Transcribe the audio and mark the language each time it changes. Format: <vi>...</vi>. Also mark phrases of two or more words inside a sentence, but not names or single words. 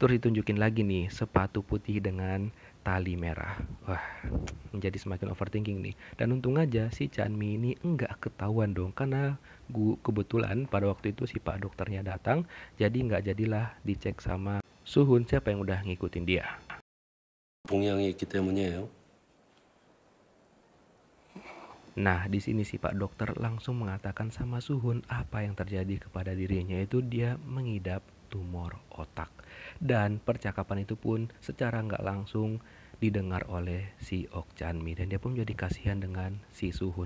<id>Terus ditunjukin lagi nih sepatu putih dengan tali merah. Wah, menjadi semakin overthinking nih. Dan untung aja si Chanmi ini enggak ketahuan dong, karena kebetulan pada waktu itu si Pak dokternya datang, jadi nggak jadilah dicek sama Suhun siapa yang udah ngikutin dia.</id> <ko>동향이 있기 때문이에요.</ko> <id>Nah, di sini si Pak dokter langsung mengatakan sama Suhun apa yang terjadi kepada dirinya, itu dia mengidap tumor otak. Dan percakapan itu pun secara nggak langsung didengar oleh si Ok Chanmi, dan dia pun jadi kasihan dengan si Suhun.</id>